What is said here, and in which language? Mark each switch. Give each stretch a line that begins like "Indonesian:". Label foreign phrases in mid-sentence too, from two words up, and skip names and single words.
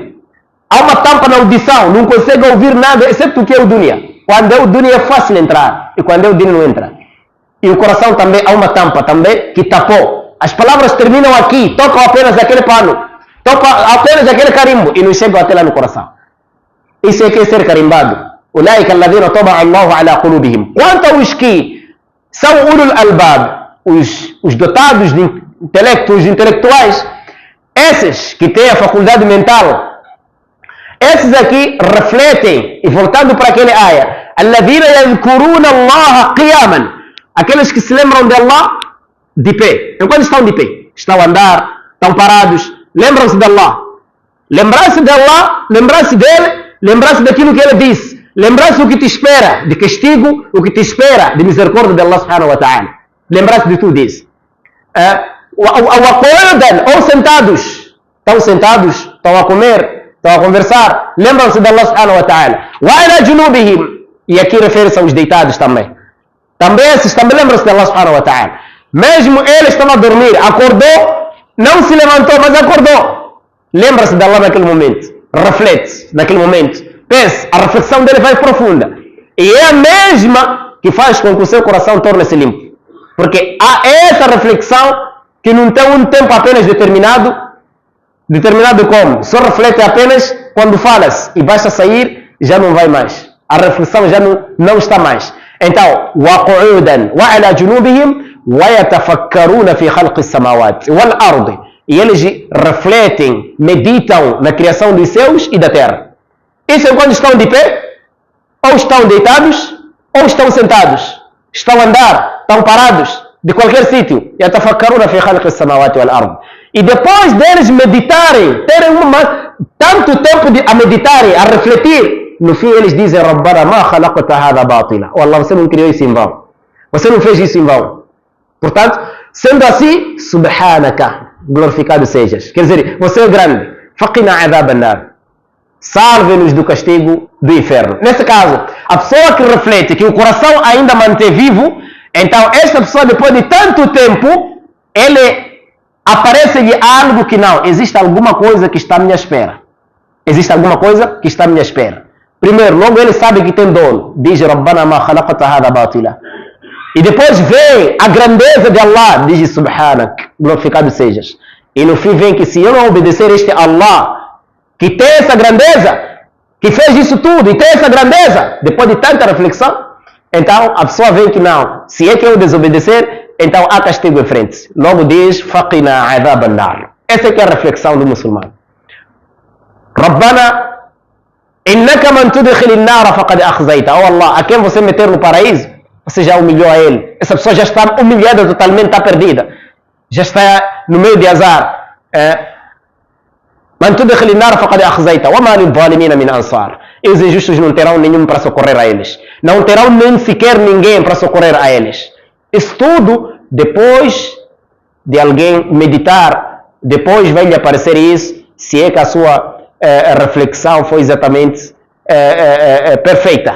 Portuguese: Há uma tampa na audição, não consegue ouvir nada, exceto o que é o dunya. Quando é o dunya é fácil entrar, e quando é o din não entra. E o coração também, há uma tampa também que tapou. As palavras terminam aqui, tocam apenas aquele pano, tocam apenas aquele carimbo, e não chegam até lá no coração. Isso é que é ser carimbado.
Arabic: أولئك الذين طبع الله على قلوبهم.
Portuguese: Quanto aos que são
Arabic: أولو الألباب,
Portuguese: os dotados de intelecto, os intelectuais, esses que têm a faculdade mental, esses aqui refletem, e voltando para aquele ayah,
Arabic: الذين يذكرون الله قياما,
Portuguese: aqueles que se lembram de Allah de pé. Enquanto estão de pé, estão a andar, estão parados, lembram-se de Allah. Lembrar-se de Allah, lembrar-se dele, lembrar-se daquilo que ele disse, lembrar-se do que te espera de castigo, o que te espera de misericórdia de Allah
Arabic: سبحانه وتعالى.
Portuguese: Lembrar-se de tudo isso. Ou sentados, estão a comer, estão a conversar, lembram-se de Allah
Arabic: سبحانه وتعالى. وعلى جنوبهم,
Portuguese: e aqui refere-se aos deitados também. Também esses também lembram-se de Allah
Arabic: سبحانه وتعالى.
Portuguese: Mesmo ele estava a dormir, acordou, não se levantou, mas acordou. Lembra-se de Allah naquele momento, reflete naquele momento, pensa, a reflexão dele vai profunda. E é a mesma que faz com que o seu coração torne-se limpo. Porque há essa reflexão que não tem um tempo apenas determinado como? Só reflete apenas quando falas e basta sair, já não vai mais. A reflexão já não está mais. Então,
Arabic: وَقُعُودًا وَعَلَى جُنُوبِهِمْ وَيَتَفَكَّرُونَ فِي خَلْقِ السَّمَاوَاتِ وَالْأَرْضِ.
Portuguese: e eles refletem, meditam na criação dos céus e da terra. Isso é quando estão de pé, ou estão deitados, ou estão sentados, estão a andar, estão parados, de qualquer sítio. E depois deles meditarem, terem tanto tempo a meditarem, a refletir, no fim eles dizem:
Arabic: ربنا ما خلقت هذا باطلا.
Portuguese: Oh Allah, você não criou isso em vão. Você não fez isso em vão. Portanto, sendo assim, subhanaka, glorificado sejas. Quer dizer, você é grande.
Arabic: فقنا عذاب النار.
Portuguese: Salve-nos do castigo do inferno. Nesse caso, a pessoa que reflete, que o coração ainda mantém vivo, então esta pessoa, depois de tanto tempo, ele aparece-lhe algo que não. Existe alguma coisa que está à minha espera. Existe alguma coisa que está à minha espera. Primeiro, logo ele sabe que tem dono. Diz:
Arabic: ربنا ما خلقت هذا باطلا.
Portuguese: E depois vem a grandeza de Allah. Diz: Subhanak, glorificado sejas. E no fim vem que se eu não obedecer este Allah, que tem essa grandeza, que fez isso tudo e tem essa grandeza, depois de tanta reflexão, então a pessoa vê que não. Se é que eu desobedecer, então há castigo em frente. Logo diz:
Arabic: فقنا عذاب النار.
Portuguese: Essa é que é a reflexão do muçulmano.
Arabic: ربنا إنك من تدخل النار فقد أخزيت.
Portuguese: Oh Allah, a quem você meter no paraíso, você já humilhou a ele. Essa pessoa já está humilhada totalmente, está perdida. Já está no meio de azar.
Arabic: من تدخل النار فقد أخزيت وما للظالمين من أنصار.
Portuguese: E os injustos não terão nenhum para socorrer a eles. Não terão nem sequer ninguém para socorrer a eles. Isso tudo, depois de alguém meditar, depois vai lhe aparecer isso, se é que a sua reflexão foi exatamente perfeita.